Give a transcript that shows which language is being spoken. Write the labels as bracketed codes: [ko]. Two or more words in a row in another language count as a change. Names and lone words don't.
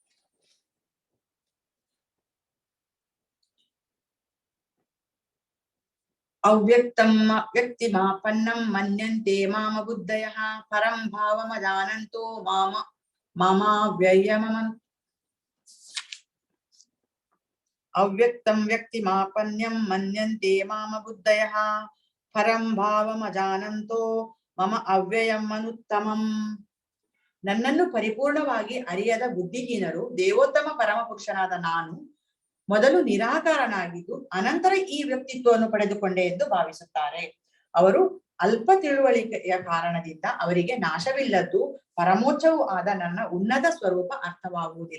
[sa] ಅವ್ಯಕ್ತಂ ವ್ಯಕ್ತಿಮಾಪನ್ನಂ ಮನ್ಯಂತೆ ಮಾಮ ಬುದ್ಧಯಃ ಪರಂ ಭಾವಮಜಾನಂತೋ ಮಾಮಾವ್ಯಯಮಮನ್. ಅವ್ಯಕ್ತಂ ವ್ಯಕ್ತಿಮಾಪನ್ಯಂ ಮನ್ಯಂತೆ ಮಾಮ ಬುದ್ಧಯಃ ಪರಂ ಭಾವಮಜಾನಂತೋ ಮಮ ಅವ್ಯಯಂ ಅನುತ್ತಮಂ. [kn] ನನ್ನನ್ನು ಪರಿಪೂರ್ಣವಾಗಿ ಅರಿಯದ ಬುದ್ಧಿಹೀನರು ದೇವೋತ್ತಮ ಪರಮ ಪುರುಷನಾದ ನಾನು ಮೊದಲು ನಿರಾಕಾರನಾಗಿದ್ದು ಅನಂತರ ಈ ವ್ಯಕ್ತಿತ್ವವನ್ನು ಪಡೆದುಕೊಂಡೆ ಎಂದು ಭಾವಿಸುತ್ತಾರೆ. ಅವರು ಅಲ್ಪ ತಿಳುವಳಿಕೆಯ ಕಾರಣದಿಂದ ಅವರಿಗೆ ನಾಶವಿಲ್ಲದ್ದು ಪರಮೋಚ್ಚವೂ ಆದ ನನ್ನ ಉನ್ನತ ಸ್ವರೂಪ ಅರ್ಥವಾಗುವುದಿಲ್ಲ.